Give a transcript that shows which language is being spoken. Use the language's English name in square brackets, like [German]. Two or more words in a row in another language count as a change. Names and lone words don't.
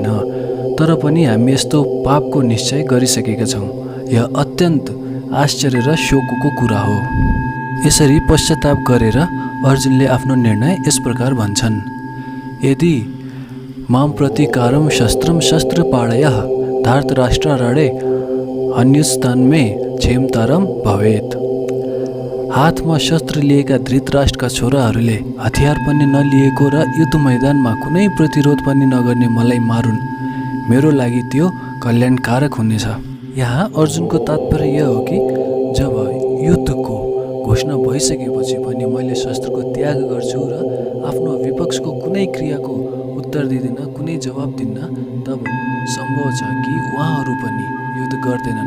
[Nepali] तर पनि हामी यस्तो पापको निश्चय गरिसकेका छौँ। यह अत्यन्त आश्चर्य र शोकको कुरा हो। यसरी पश्चाताप गरेर अर्जुनले आफ्नो निर्णय यस प्रकार भन्छन्। [Sanskrit] यदि माम प्रतिकारम शस्त्रम शस्त्रपाणयः धार्तराष्ट्रारणे अन्युस्तन्मे क्षेमतरम भवेत्। [Nepali] हातमा शस्त्र लिएका धृतराष्ट्रका छोराहरूले हतियार पनि नलिएको र युद्ध मैदानमा कुनै प्रतिरोध पनि नगर्ने मलाई मारुन्, मेरो लागि त्यो कल्याणकारक हुनेछ। यहाँ अर्जुनको तात्पर्य यो हो कि जब युद्धको घोषणा भइसकेपछि पनि मैले शस्त्रको त्याग गर्छु र आफ्नो विपक्षको कुनै क्रियाको उत्तर दिँदिन, कुनै जवाब दिन्न, तब सम्भव छ कि उहाँहरू पनि युद्ध गर्दैनन्।